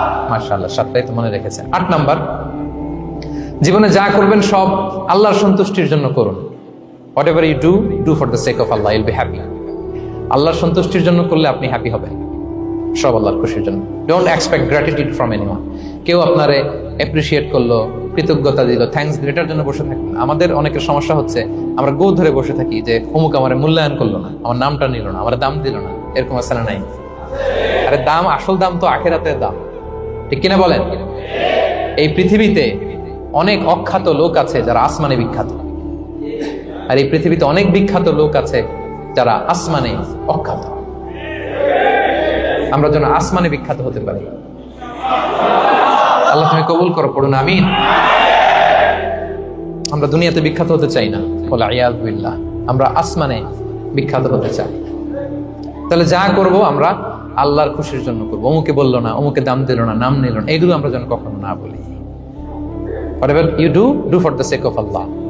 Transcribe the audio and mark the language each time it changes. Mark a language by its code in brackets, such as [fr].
[bn] মাশাআল্লাহ, 7টাই তো মনে রেখেছেন। 8 নাম্বার, জীবনে যা করবেন সব আল্লাহর সন্তুষ্টির জন্য করুন। [en] Whatever you do for the sake of Allah, you'll be happy. [bn] আল্লাহর সন্তুষ্টির জন্য করলে আপনি হ্যাপি হবেন, সব আল্লাহর খুশির জন্য। [en] Don't expect gratitude from anyone. [bn] কেউ আপনারে অ্যাপ্রিসিয়েট করলো, কৃতজ্ঞতা দিল, থ্যাঙ্কস দিল, এটার জন্য বসে থাকবেন। আমাদের অনেকের সমস্যা হচ্ছে আমরা গো ধরে বসে থাকি যে অমুক আমার মূল্যায়ন করলো না, আমার নামটা নিল না, আমার দাম দিল না। এরকম আছে না নাই? আরে দাম, আসল দাম তো আখিরাতের দাম, ঠিক কিনা বলেন? এই পৃথিবীতে অনেক অখ্যাত লোক আছে যারা আসমানে বিখ্যাত, আর এই পৃথিবীতে অনেক বিখ্যাত লোক আছে যারা আসমানে অখ্যাত। আমরা যেন আসমানে বিখ্যাত হতে পারি। আল্লাহ তুমি কবুল করো, পড়ুন আমিন। আমরা দুনিয়াতে বিখ্যাত হতে চাই না, বলে আয়াজ বিল্লাহ, আমরা আসমানে বিখ্যাত হতে চাই। তাহলে যা করব আমরা আল্লাহর খুশির জন্য করবো। অমুকে বললো না, অমুকে দাম দিল না, নাম নিল না, এইগুলো আমরা যেন কখনো না বলি। [en] Whatever you do for the sake of Allah.